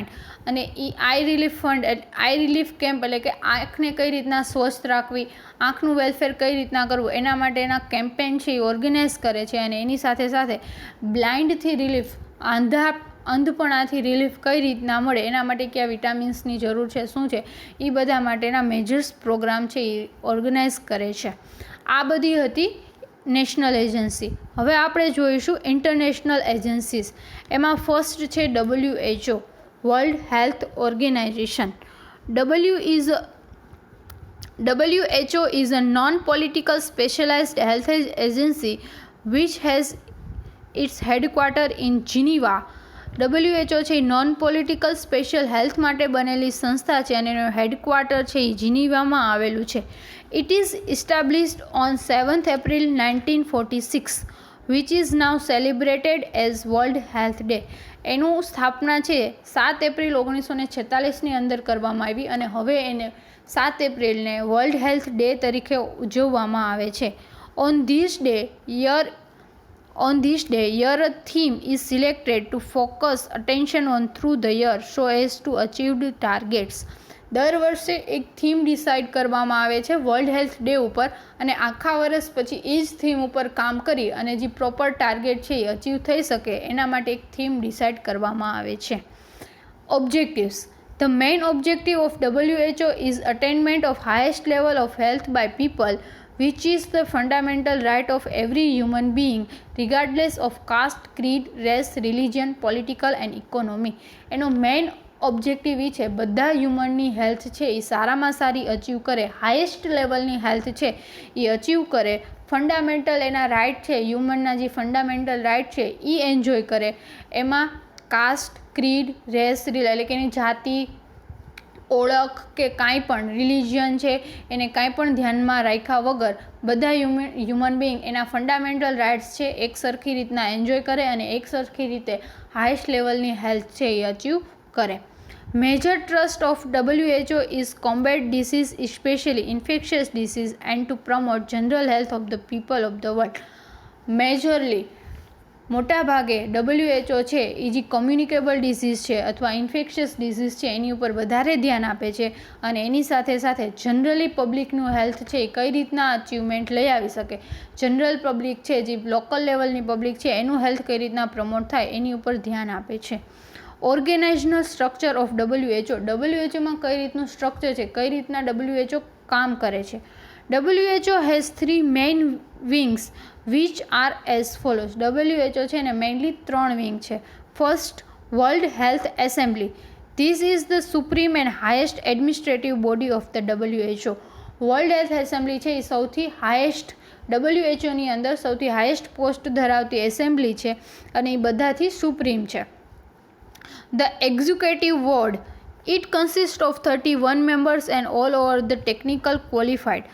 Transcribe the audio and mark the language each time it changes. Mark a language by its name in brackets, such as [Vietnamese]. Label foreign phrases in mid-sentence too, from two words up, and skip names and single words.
[Gujarati] અને એ [English] eye relief fund eye relief camp [Gujarati] એટલે કે આંખને કઈ રીતના સ્વસ્થ રાખવી, આંખનું વેલફેર કઈ રીતના કરવું એના માટેના કેમ્પેન છે એ ઓર્ગેનાઇઝ કરે છે અને એની સાથે સાથે બ્લાઇન્ડથી રિલીફ અંધપણાથી રિલીફ કઈ રીતના મળે એના માટે કયા વિટામિન્સની જરૂર છે શું છે એ બધા માટેના [English] measures program [Gujarati] છે એ ઓર્ગેનાઇઝ કરે છે. આ બધી હતી [English] national agency. [Gujarati] હવે આપણે જોઈશું [English] international agencies. [Gujarati] એમાં ફર્સ્ટ છે WHO વર્લ્ડ હેલ્થ ઓર્ગેનાઇઝેશન. [English] WHO is a non-political specialized health agency which has its headquarters in Geneva. [Gujarati] WHO છે એ [English] non political special health [Gujarati] માટે બનેલી સંસ્થા છે અને એનું હેડક્વાર્ટર છે એ જીનીવામાં આવેલું છે. [English] it is established on 7th April 1946 which is now celebrated as World Health Day. [Gujarati] એનું સ્થાપના છે 7 એપ્રિલ 1946ની અંદર કરવામાં આવી અને હવે એને 7 એપ્રિલને વર્લ્ડ હેલ્થ ડે તરીકે ઉજવવામાં આવે છે. [English] On this day, year theme is selected to focus attention on through the year so as to achieve the targets. [Gujarati] દર વર્ષે એક [English] theme decide [Gujarati] કરવામાં આવે છે વર્લ્ડ હેલ્થ ડે ઉપર અને આખા વર્ષ પછી એ જ થીમ ઉપર કામ કરી અને જે [English] proper target [Gujarati] છે એ અચીવ થઈ શકે એના માટે એક [English] theme decide [Gujarati] કરવામાં આવે છે. ઓબ્જેક્ટિવ્સ. [English] The main objective of WHO is attainment of highest level of health by people, which is the fundamental right of every human being, regardless of caste, creed, race, religion, political and economy. [Gujarati] એનો [English] main objective [Gujarati] એ છે બધા હ્યુમનની હેલ્થ છે એ સારામાં સારી અચીવ કરે, [English] highest levelની health [Gujarati] છે એ અચીવ કરે, ફંડામેન્ટલ એના રાઇટ છે હ્યુમનના જે [English] fundamental right [Gujarati] છે એ એન્જોય કરે. એમાં [English] caste, creed, race [Gujarati] એટલે કે એની જાતિ, ઓળખ કે કાંઈ પણ રિલિજિયન છે એને કાંઈ પણ ધ્યાનમાં રાખ્યા વગર બધા [English] human being [Gujarati] એના [English] fundamental rights [Gujarati] છે એક સરખી રીતના એન્જોય કરે અને એક સરખી રીતે [English] highest levelની health [Gujarati] છે એ અચીવ કરે. [English] Major thrust of WHO is combat disease, especially infectious disease, and to promote general health of the people of the world. [Gujarati] Majorly મોટા ભાગે WHO છે એ જે [English] communicable disease [Gujarati] છે અથવા [English] infectious disease [Gujarati] છે એની ઉપર વધારે ધ્યાન આપે છે અને એની સાથે સાથે જનરલી પબ્લિકનું હેલ્થ છે એ કઈ રીતના અચીવમેન્ટ લઈ આવી શકે, [English] general public [Gujarati] છે જે લોકલ લેવલની પબ્લિક છે એનું હેલ્થ કઈ રીતના પ્રમોટ થાય એની ઉપર ધ્યાન આપે છે. [English] organizational structure of [Gujarati] WHOમાં કઈ રીતનું સ્ટ્રક્ચર છે, કઈ રીતના WHO કામ કરે છે. [English] WHO has 3 main wings which are as follows. [Gujarati] WHO છે ને મેઇનલી 3 વિંગ છે. ફર્સ્ટ, વર્લ્ડ હેલ્થ એસેમ્બલી. [English] This is the supreme and highest administrative body of the WHO. [Gujarati] વર્લ્ડ હેલ્થ એસેમ્બલી છે એ સૌથી હાઈએસ્ટ WHOની અંદર સૌથી [English] highest post [Gujarati] ધરાવતી એસેમ્બલી છે અને એ બધાથી સુપ્રીમ છે. [English] The executive board, it consists of 31 members and all over the technical qualified.